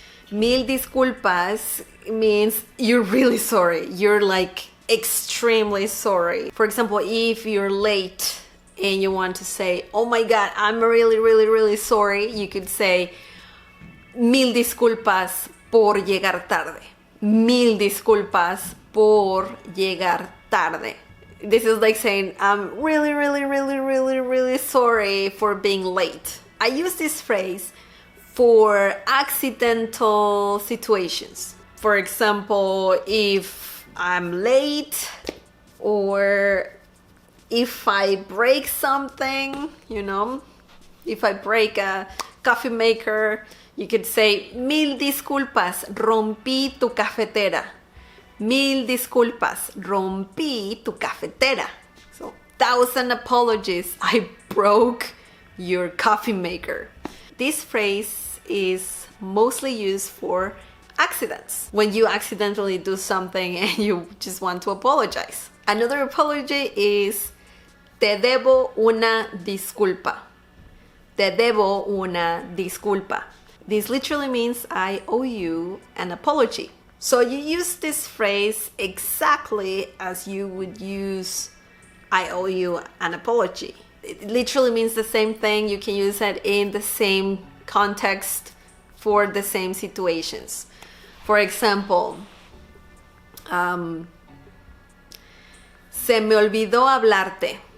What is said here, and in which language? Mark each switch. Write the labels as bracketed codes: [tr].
[es] Mil disculpas [en] means you're really sorry. You're like extremely sorry. For example, if you're late and you want to say, oh my God, I'm really sorry, you could say, [es] mil disculpas por llegar tarde. Mil disculpas por llegar tarde. [en] This is like saying, I'm really sorry for being late. I use this phrase for accidental situations. For example, if I'm late, or if I break something, if I break a coffee maker, you could say, [es] mil disculpas, rompí tu cafetera. Mil disculpas, rompí tu cafetera. [en] So, 1,000 apologies, I broke your coffee maker. This phrase is mostly used for accidents, when you accidentally do something and you just want to apologize. Another apology is [es] te debo una disculpa. Te debo una disculpa. [en] This literally means I owe you an apology. So you use this phrase exactly as you would use I owe you an apology. It literally means the same thing. You can use it in the same context for the same situations. For example, [es] se me olvidó hablarte.